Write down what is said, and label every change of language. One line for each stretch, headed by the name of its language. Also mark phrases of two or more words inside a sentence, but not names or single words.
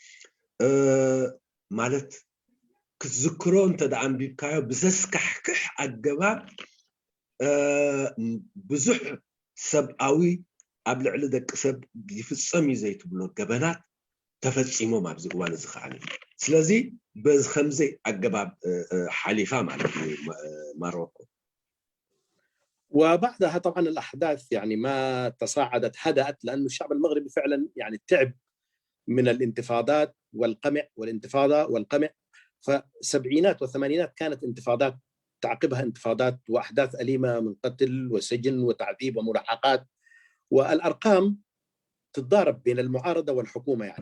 Tigrinya: ማለት ክትዝክሮ እንተደኣ አንቢብካዮ ብዘስካሕክሕ ኣገባብ ብዙሕ ሰብኣዊ ኣብ ልዕሊ ደቂ ሰብ ይፍፀም እዩ ዘይትብሎ ገበናት ተፈፂሞም ኣብዚ እዋን እዚ ከዓ። ስለዚ በዚ ከምዚ ኣገባብ ሓሊፋ ማለት እዩ ማሮكو.
Arabic: وبعدها طبعا الأحداث يعني ما تصاعدت، هدأت، لأن الشعب المغربي فعلا يعني تعب من الانتفاضات والقمع والانتفاضة والقمع. فالسبعينات والثمانينات كانت انتفاضات تعقبها انتفاضات وأحداث أليمة من قتل وسجن وتعذيب وملاحقات، والأرقام تتضارب بين المعارضة والحكومة يعني.